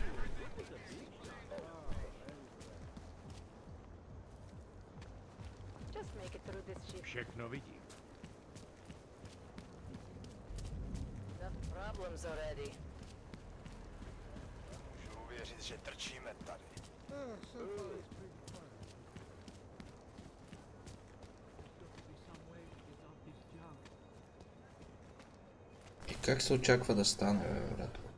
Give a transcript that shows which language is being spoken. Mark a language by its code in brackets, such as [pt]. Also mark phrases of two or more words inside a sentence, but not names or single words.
[cs] Všechno vidím. [en] Got problems already. [cs] Můžu uvěřit, že trčíme tady. [bg] И как се очаква да стане, бе, брат?